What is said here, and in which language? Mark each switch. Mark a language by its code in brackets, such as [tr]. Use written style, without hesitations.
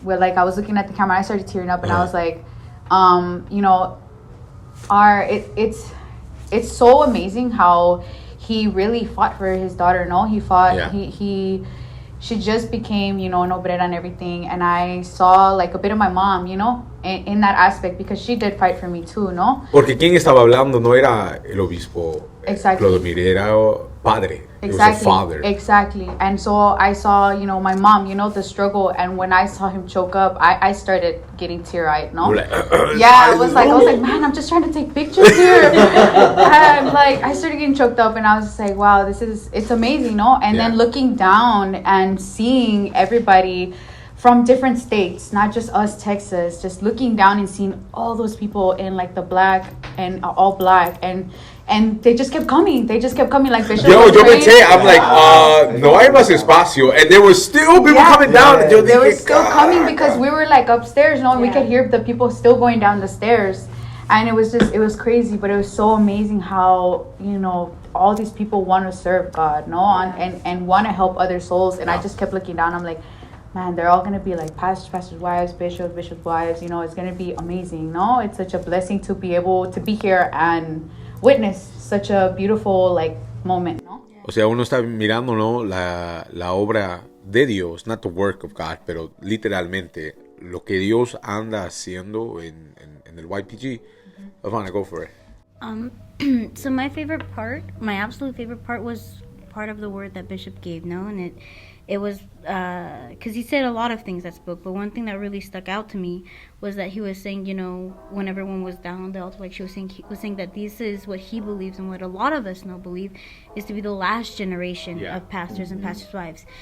[en] I was looking at the camera, I started tearing up, and I was like, you know, it's so amazing how he really fought for his daughter, no? He fought, yeah. She just became, you know, an obrera and everything. And I saw, like, a bit of my mom, you know, in that aspect, because she did fight for me too, no? [es] Porque quien estaba hablando no era el obispo. [en] Exactly. [es] Clodomir era padre. [en] Exactly. It was a father. Exactly. And so I saw, you know, my mom, you know, the struggle. And when I saw him choke up, I started getting teary-eyed, no? Like, yeah, I was like, man, I'm just trying to take pictures here. And like, I started getting choked up, and I was just like, wow, it's amazing, no? And then looking down and seeing everybody from different states, not just us, Texas, just looking down and seeing all those people in like the black and all black and they just kept coming. They just kept coming like Bishop. [es] Yo pensé, [en] I'm like, [es] no hay más espacio. [en] And there were still people coming down. They were still coming because we were like upstairs, and we could hear the people still going down the stairs. And it was crazy, but it was so amazing how, all these people want to serve God, and want to help other souls. And I just kept looking down. I'm like, man, they're all going to be like pastors' wives, bishops' wives. It's going to be amazing, no? It's such a blessing to be able to be here and witness such a beautiful, like, moment, no? [es] O sea, uno está mirando, ¿no? La obra de Dios, [en] not the work of God, [es] pero literalmente lo que Dios anda haciendo en el YPG. [en] Ivana, go for it. So my absolute favorite part was part of the word that Bishop gave, no? And it was, because he said a lot of things that spoke, but one thing that really stuck out to me was that he was saying, when everyone was down on the altar, like he was saying that this is what he believes, and what a lot of us now believe is to be the last generation of pastors and pastors' wives.